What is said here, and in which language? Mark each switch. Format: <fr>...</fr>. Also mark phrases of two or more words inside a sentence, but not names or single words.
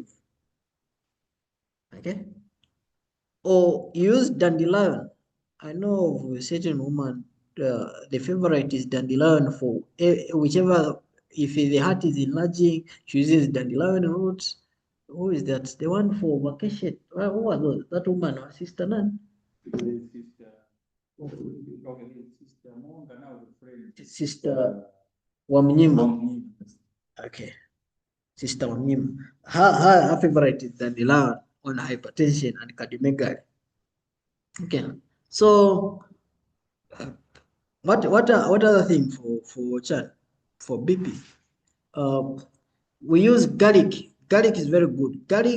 <en>Okay. Or use dandelion. I know of a certain woman, the favorite is dandelion for whichever, if the heart is enlarging, she uses dandelion roots. Who is that? The one for vacation. Who was those? That woman, her sister Nan? Sister Wamnyima. Okay. Sister Wamnyima. Her favorite is dandelion on hypertension and cardiomegaly. Okay. So what other thing for BP? We use garlic. Garlic is very good.</en>